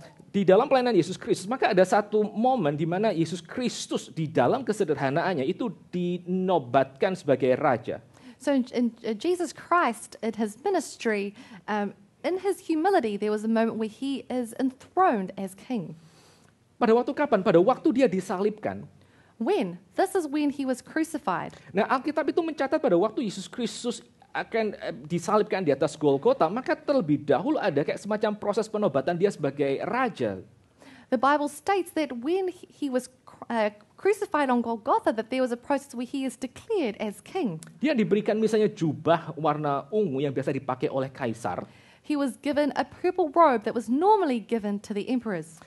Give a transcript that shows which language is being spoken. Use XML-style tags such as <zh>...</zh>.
<id>Di dalam pelayanan Yesus Kristus, maka ada satu momen di mana Yesus Kristus di dalam kesederhanaannya itu dinobatkan sebagai raja.</id> <en>So in Jesus Christ, in his ministry, in his humility, there was a moment where he is enthroned as king.</en> <id>Pada waktu kapan? Pada waktu dia disalibkan.</id> <en>When? This is when he was crucified.</en> <id>Nah, Alkitab itu mencatat pada waktu Yesus Kristus akan disalibkan di atas Golgota, maka terlebih dahulu ada kayak semacam proses penobatan dia sebagai raja.</id> <en>The Bible states that when he was crucified on Golgotha, that there was a process where he is declared as king.</en> <id>Dia diberikan misalnya jubah warna ungu yang biasa dipakai oleh kaisar.</id> <en>He was given a purple robe that was normally given to the emperors.</en>